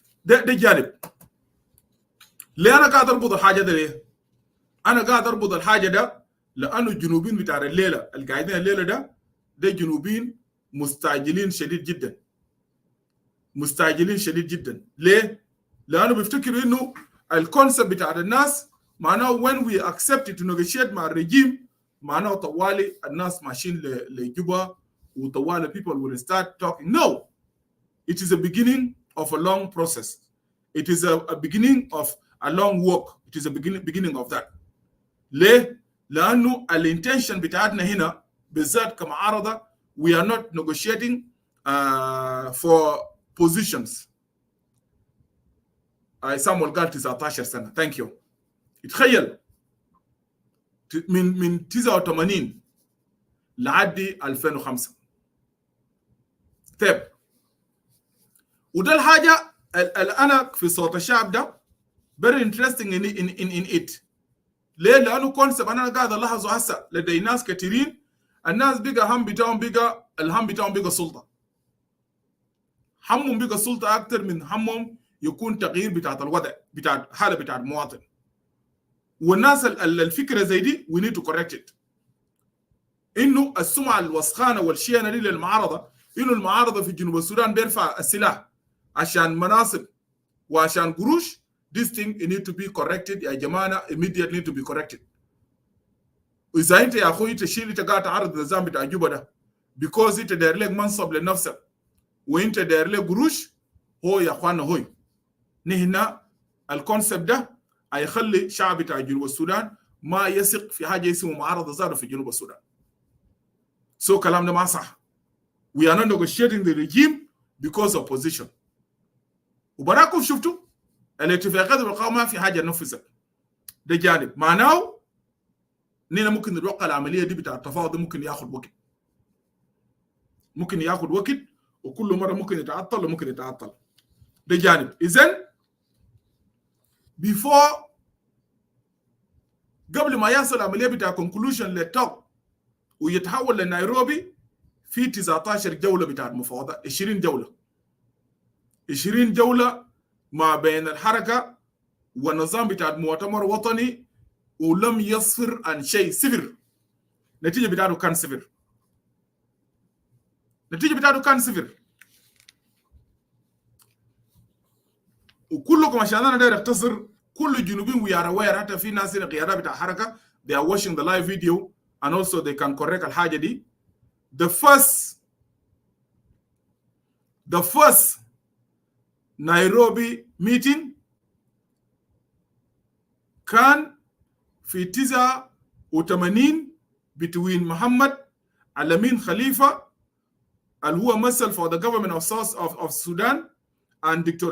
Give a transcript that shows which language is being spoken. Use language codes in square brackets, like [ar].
[ar] ده جانب. ليه أنا قاعد أربط الحاجة ده ليه؟ أنا قاعد أربط الحاجة ده لأنه الجنوبيين بتاع الليلة القاعدين الليلة ده جنوبيين مستعجلين شديد جدا. مستعجلين شديد جدا. ليه؟ لأنه بيفتكروا إنه الكونسبت بتاع الناس معناه [en] when we accept to negotiate [ar] مع الرجيم معناه طوالي الناس ماشيين لجوبا وطوالي [en] people will start talking. No, it is a beginning of a long process. It is a beginning of a long walk. It is a beginning of that. [ar] ليه؟ لأنه الانتنشن بتاعتنا هنا بالذات كمعارضة [en] we are not negotiating for positions. [ar] سامويل قال 19 سنة. [en] Thank you. [ar] تخيل من 89 لعدي 2005. طيب وده الحاجة أنا في صوت الشعب ده [en] very interesting in it. [ar] ليه؟ لأنه كونسبت أنا قاعد ألاحظه هسه لدي ناس كثيرين الناس بقى هم بتاعهم بقى الهم بتاعهم بقى سلطة. همهم بقى سلطة أكثر من همهم يكون تغيير بتاعت الوضع بتاعت حالة بتاعت المواطن. والناس الفكرة زي دي [en] we need to correct it. [ar] إنه السمعة الوسخانة والشينة دي للمعارضة إنه المعارضة في جنوب السودان بيرفع السلاح عشان مناصب وعشان قروش. [en] This thing need to be corrected [ar] يا جماعة [en] immediately to be corrected. [ar] إذا أنت يا أخوي تشيل أنت قاعد تعرض النظام بتاع جوبا ده because أنت داير لك منصب لنفسك وأنت داير لك قروش هو يا أخوانا هوي نهنا الكونسبت ده هيخلي شعب بتاع جنوب السودان ما يثق في حاجة اسمه معارضة ذاته في جنوب السودان. So كلام ده ما صح. [en] We are not negotiating the regime because of position. [ar] وبراكم شفتوا الاتفاقات بالقوة في حاجة نفذت. ده جانب معناه نحن ممكن نتوقع العملية دي بتاع التفاوض ممكن ياخد وقت. ممكن ياخد وقت وكل مرة ممكن يتعطل وممكن يتعطل. ده جانب. إذن before قبل ما يصل العملية بتاع conclusion للتوك ويتحول لنيروبي في 19 جولة بتاع المفاوضات 20 جولة 20 جولة ما بين الحركة والنظام بتاع المؤتمر الوطني ولم يصفر عن شيء صفر. نتيجة بتاعته كان صفر. نتيجة بتاعته كان صفر. وكلكم عشان أنا داير أختصر كل الجنوبيين [en] we are aware [ar] حتى في ناس هنا قيادة بتاع حركة [en] they are watching the live video and also they can correct [ar] الحاجة دي. [en] The first Nairobi meeting [ar] كان في [en] 89 between محمد الأمين خليفة [ar] اللي هو مثل [en] for the government of Sudan and Dr.